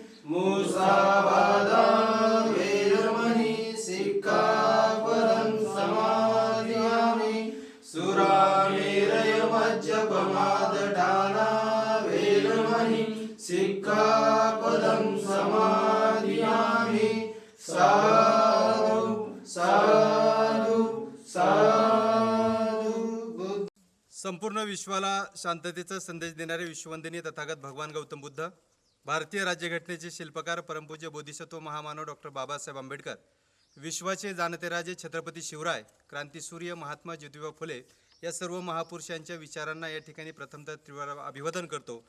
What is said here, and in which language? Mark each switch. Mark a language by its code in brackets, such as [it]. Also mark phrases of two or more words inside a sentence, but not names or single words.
[pi] मुसावादा वेरमणि सिक्खापदं समादियामि सुरामेरय मज्जपमादठाना वेरमणि सिक्खापदं समादियामि साधु साधु साधु। [mr] संपूर्ण विश्वाला शांततेचा संदेश देणारे विश्ववंदनीय तथागत भगवान गौतम बुद्ध, भारतीय राज्यघटनेचे शिल्पकार परमपूज्य बोधिसत्व महामानव डॉक्टर बाबासाहेब आंबेडकर, विश्वाचे जाणते राजे छत्रपती शिवराय, क्रांतीसूर्य महात्मा ज्योतिबा फुले या सर्व महापुरुषांच्या विचारांना या ठिकाणी प्रथमतः तीव्र अभिवादन करतो।